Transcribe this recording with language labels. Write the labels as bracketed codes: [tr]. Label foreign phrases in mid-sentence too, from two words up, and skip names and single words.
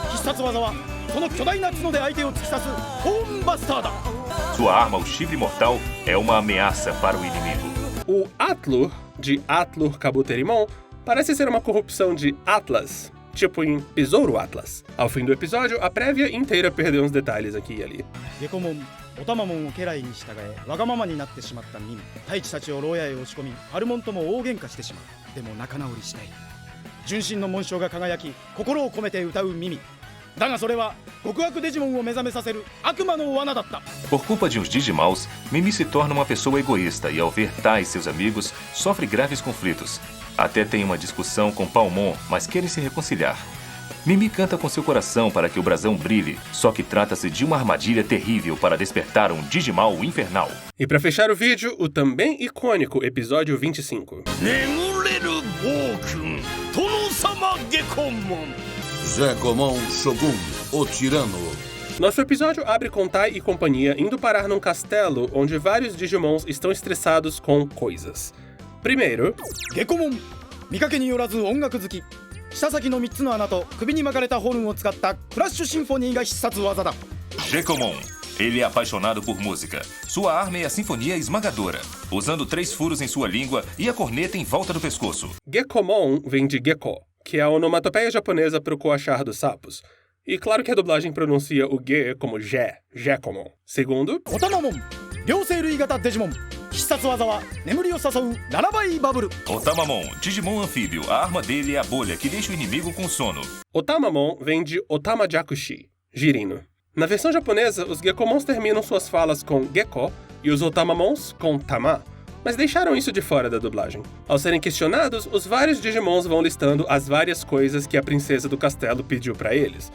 [pt] Sua arma, o chifre mortal, é uma ameaça para o inimigo. O Atlur, de Atlur Kabuterimon, parece ser uma corrupção de Atlas, tipo em Besouro Atlas. Ao fim do episódio, a prévia inteira perdeu uns detalhes aqui e ali. [ja] ゲコモン、オタマモンを家来に従え、わがままになってしまったミミ。太一たちを牢屋へ押し込み、ハルモンとも大喧嘩してしまう。でも仲直りしたい。純真の紋章が輝き、心を込めて歌うミミ。だがそれは極悪デジモンを目覚めさせる悪魔の罠だった。 [pt] Por culpa de uns Digimaus, Mimi se torna uma pessoa egoísta e ao ver Tai e seus amigos, sofre graves conflitos. Até tem uma discussão com Palmon, mas querem se reconciliar. Mimi canta com seu coração para que o brasão brilhe, só que trata-se de uma armadilha terrível para despertar um Digimal infernal. E para fechar o vídeo, o também icônico episódio 25. Gekomon Shogun, o tirano. Nosso episódio abre com Tai e companhia indo parar num castelo onde vários Digimons estão estressados com coisas. Primeiro, Gekomon, [ja] 見かけによらず音楽好き。下先の3つの穴と首に巻かれたホルンを使ったクラッシュシンフォニーが必殺技だ。 [pt] Gekomon. Ele é apaixonado por música. Sua arma é a sinfonia esmagadora, usando 3 furos em sua língua e a corneta em volta do pescoço. Gekomon vem de Gecko, que é a onomatopeia japonesa para o coachar dos sapos. E claro que a dublagem pronuncia o Ge como Ge, Gekomon. Segundo, Otamamon, [ja] 両生類型デジモン。必殺技は眠りを誘うララバイバブル。 [pt] Otamamon, Digimon anfíbio. A arma dele é a bolha que deixa o inimigo com sono. Otamamon vem de Otama Jakushi, girino. Na versão japonesa, os Gekomons terminam suas falas com Gecko e os Otamamons com Tama, mas deixaram isso de fora da dublagem. Ao serem questionados, os vários Digimons vão listando as várias coisas que a princesa do castelo pediu pra eles.